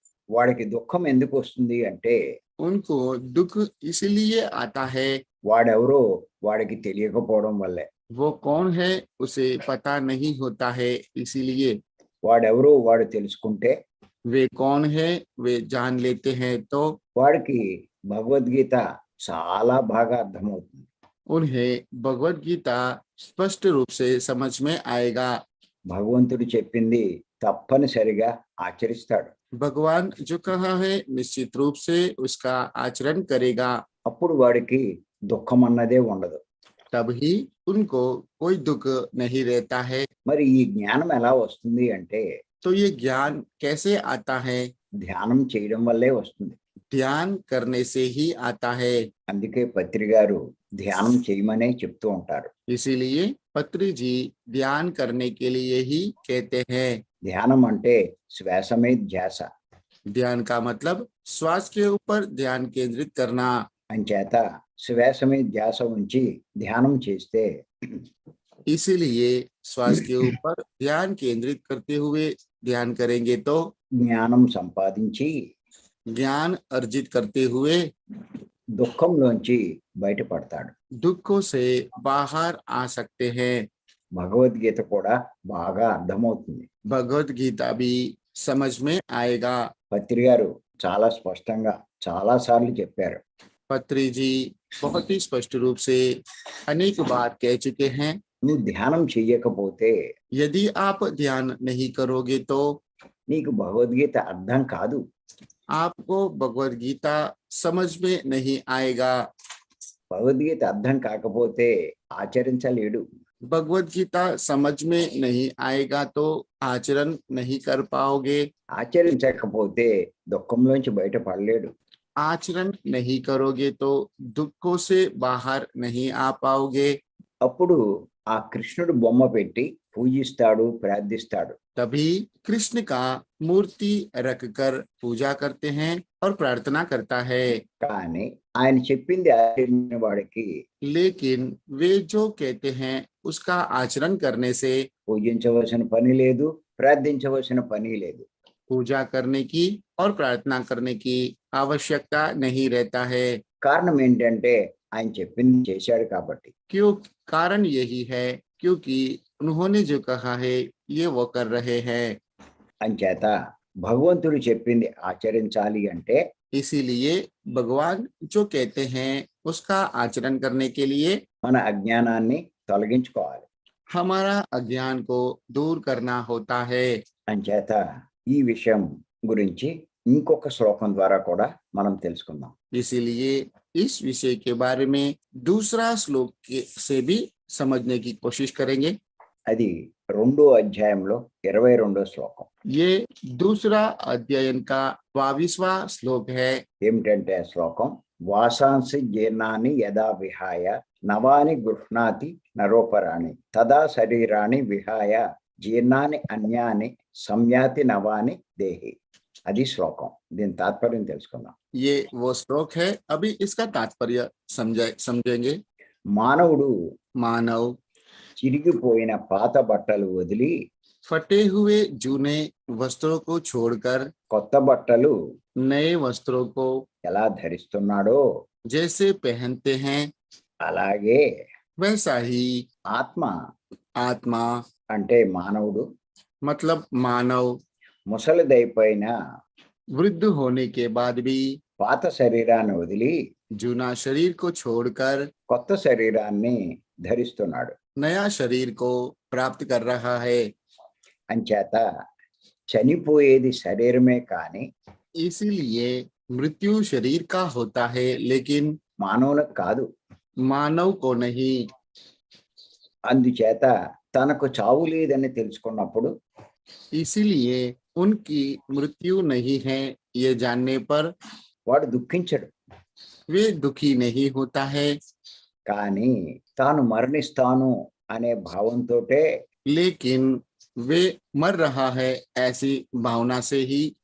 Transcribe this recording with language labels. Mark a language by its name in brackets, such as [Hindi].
[Telugu] వాడికి దుఃఖం ఎందుకు వస్తుంది అంటే [Hindi] उनको दुख इसलिए आता है, [Telugu] వాడెవరో వాడికి తెలియకపోవడం వల్లే. [Hindi] वो कौन है उसे पता नहीं होता है। इसीलिए [Telugu] వాడెవరో వాడు తెలుసుకుంటే [Hindi] वे कौन है वे जान लेते हैं तो [Telugu] వాడికి భగవద్గీత చాలా బాగా అర్థమవుతుంది. [Hindi] उन्हें भगवत गीता स्पष्ट रूप से समझ में आएगा। [Telugu] భగవంతుడు చెప్పింది తప్పనిసరిగా ఆచరిస్తాడు. [Hindi] भगवान जो कहा है निश्चित रूप से उसका आचरण करेगा। [Telugu] అప్పుడు వాడికి దుఃఖం అన్నదే ఉండదు. [Hindi] तभी उनको कोई दुख नहीं रहता है। [Telugu] మరి ఈ జ్ఞానం ఎలా వస్తుంది అంటే [Hindi] तो ये ज्ञान कैसे आता है? [Telugu] ధ్యానం చేయడం వల్లే వస్తుంది. [Hindi] ध्यान करने से ही आता है। [Telugu] అందుకే పత్రి గారు ధ్యానం చేయమనే చెప్తూ ఉంటారు. [Hindi] इसीलिए पत्री जी ध्यान करने के लिए ही कहते हैं। [Telugu] ధ్యానం అంటే శ్వాస మీద ధ్యాస. [Hindi] ध्यान का मतलब श्वास के ऊपर ध्यान केंद्रित करना। [Telugu] అంచేత శ్వాస మీద ధ్యాస ఉంచి ధ్యానం చేస్తే [Hindi] इसीलिए श्वास के ऊपर ध्यान केंद्रित करते हुए ध्यान करेंगे तो [Telugu] జ్ఞానం సంపాదించి [Hindi] ज्ञान अर्जित करते हुए [Telugu] దుఃఖంలోంచి బయటపడతాడు. [Hindi] दुखों से बाहर आ सकते हैं। [Telugu] భగవద్గీత కూడా బాగా అర్థమవుతుంది. [Hindi] भगवत गीता भी समझ में आएगा। [Telugu] పత్రి గారు చాలా స్పష్టంగా చాలా సార్లు చెప్పారు. [Hindi] पत्री जी बहुत ही स्पष्ट रूप से अनेक बार कह चुके हैं, [Telugu] నువ్వు ధ్యానం చెయ్యకపోతే [Hindi] यदि आप ध्यान नहीं करोगे तो [Telugu] నీకు భగవద్గీత అర్థం కాదు. [Hindi] आपको भगवत गीता समझ में नहीं आएगा। [Telugu] భగవద్గీత అర్థం కాకపోతే ఆచరించలేడు. [Hindi] भगवत गीता समझ में नहीं आएगा तो आचरण नहीं कर पाओगे। [Telugu] ఆచరించకపోతే దుఃఖంలోంచి బయటపడలేడు. [Hindi] आचरण नहीं करोगे तो दुखों से बाहर नहीं आ पाओगे। [Telugu] అప్పుడు ఆ కృష్ణుడు బొమ్మ పెట్టి పూజిస్తాడు, ప్రార్థిస్తాడు. [Hindi] तभी कृष्ण का मूर्ति रखकर पूजा करते हैं और प्रार्थना करता है। [Telugu] కానీ ఆయన చెప్పింది ఆచరించిన వాడికి [Hindi] लेकिन वे जो कहते हैं उसका आचरण करने से [Telugu] పూజించవలసిన పని లేదు, ప్రార్థించవలసిన పని లేదు. [Hindi] पूजा करने की और प्रार्थना करने की आवश्यकता नहीं रहता है। [Telugu] కారణం ఏంటంటే ఆయన చెప్పింది చేశాడు కాబట్టి. [Hindi] क्यों? कारण यही है क्योंकि उन्होंने जो कहा है ये वो कर रहे हैं। [Telugu] అంచేత భగవంతుడు చెప్పింది ఆచరించాలి అంటే [Hindi] इसीलिए भगवान जो कहते हैं उसका आचरण करने के लिए [Telugu] మన అజ్ఞానాన్ని తొలగించుకోవాలి. [Hindi] हमारा अज्ञान को दूर करना होता है। [Telugu] అంచేత ఈ విషయం గురించి ఇంకొక శ్లోకం ద్వారా కూడా మనం తెలుసుకుందాం. [Hindi] इसीलिए इस विषय के बारे में दूसरा श्लोक से भी समझने की कोशिश करेंगे। [Telugu] అది 2వ అధ్యాయంలో 22వ శ్లోకం. [Hindi] ये दूसरा अध्ययन का 22वां श्लोक है। [Sanskrit] ఏమిటంటే ఆ శ్లోకం వాసాంసి జీర్ణాన్ని యదా విహాయ నవాని గృహ్ణాతి నరోపరాణి తదా శరీరాన్ని విహాయ జీర్ణాన్ని అన్యాని సంయాతి నవాని దేహి. [Telugu] అది శ్లోకం. దీని తాత్పర్యం తెలుసుకుందాం. [Hindi] ये वो श्लोक है, अभी इसका तात्पर्य समझेंगे। [Telugu] మానవుడు [Hindi] मानव [Telugu] చిరిగిపోయిన పాత బట్టలు వదిలి [Hindi] फटे हुए जूने वस्त्रों को छोड़कर [Telugu] కొత్త బట్టలు [Hindi] नए वस्त्रों को [Telugu] ఎలా ధరిస్తున్నాడో [Hindi] जैसे पहनते हैं [Telugu] అలాగే [Hindi] वैसा ही [Telugu] ఆత్మ [Hindi] आत्मा [Telugu] అంటే మానవుడు [Hindi] मतलब मानव [Telugu] ముసలిదైపోయిన [Hindi] वृद्ध होने के बाद भी [Telugu] పాత శరీరాన్ని వదిలి [Hindi] जूना शरीर को छोड़कर [Telugu] కొత్త శరీరాన్ని ధరిస్తున్నాడు. [Hindi] नया शरीर को प्राप्त कर रहा है। [Telugu] అంచేత చనిపోయేది శరీరమే కానీ [Hindi] इसीलिए मृत्यु शरीर का होता है लेकिन [Telugu] మానవులకు కాదు. [Hindi] मानव को नहीं। [Telugu] అందుచేత తనకు చావు లేదని తెలుసుకున్నప్పుడు [Hindi] इसीलिए उनकी मृत्यु नहीं है ये जानने पर [Telugu] వాడు దుఃఖించడు. [Hindi] वे दुखी नहीं होता है। [Telugu] కానీ తాను మరణిస్తాను అనే భావంతోటే [Hindi] लेकिन वे मर रहा है ऐसी भावना से ही